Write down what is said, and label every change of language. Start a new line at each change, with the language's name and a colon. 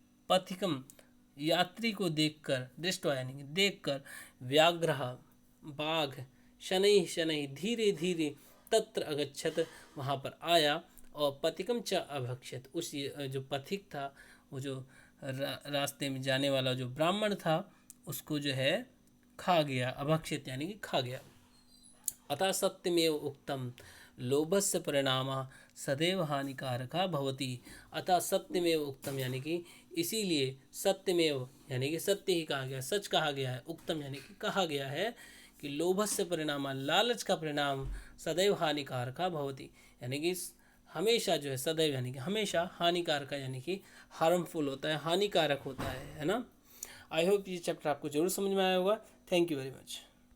Hindi: पथिकम यात्री को देखकर, दृष्टवा यानी कि देखकर, व्याघ्रः बाघ, शनैः शनैः धीरे धीरे तत्र अगच्छत वहाँ पर आया, और
Sanskrit: पथिकम च अभक्षत,
Hindi: उस जो पथिक था, वो जो रास्ते में जाने वाला जो ब्राह्मण था, उसको जो है खा गया, अभक्षित यानी कि खा गया।
Sanskrit: अतः सत्यमेव उक्तम लोभस्य परिणामः सदैव हानिकारकः भवति।
Hindi: अतः सत्यमेव उक्तम यानी कि इसीलिए, सत्यमेव यानी कि सत्य ही कहा गया, सच कहा गया है, उक्तम यानी कि कहा गया है कि
Sanskrit: लोभस्य परिणामः,
Hindi: लालच का परिणाम,
Sanskrit: सदैव हानिकारकः भवति
Hindi: यानी कि हमेशा जो है, सदैव यानी कि हमेशा, हानिकारक यानी कि हार्मफुल होता है, हानिकारक होता है ना। आई होप ये चैप्टर आपको जरूर समझ में आया होगा।
English: Thank you very much.